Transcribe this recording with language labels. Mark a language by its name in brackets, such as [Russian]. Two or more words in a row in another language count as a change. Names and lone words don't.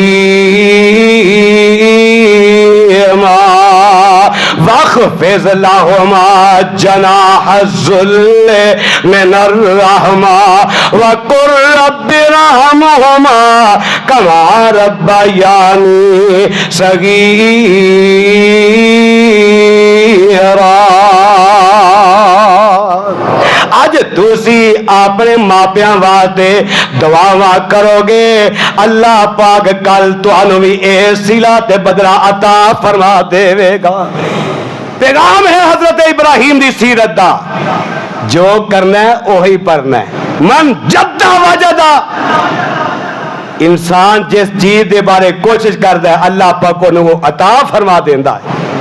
[Arabic] کریما واخفض لهما جناح الذل من الرحمة وقل رب ارحمهما كما ربياني صغيرا۔ [Punjabi] اج تسی اپنے ماپیاں واسطے دعاواں کرو گے، اللہ پاک کل تانوں بھی اے صلہ تے بدلہ عطا فرما دے گا۔ پیغام ہے حضرت ابراہیم دی سیرت دا، جو کرنا ہے وہی پڑھنا ہے۔ [Arabic] من جدہ وجدہ، [Punjabi] انسان جس چیز دے بارے کوشش کرتا ہے اللہ پاک کو وہ عطا فرما دیندا ہے۔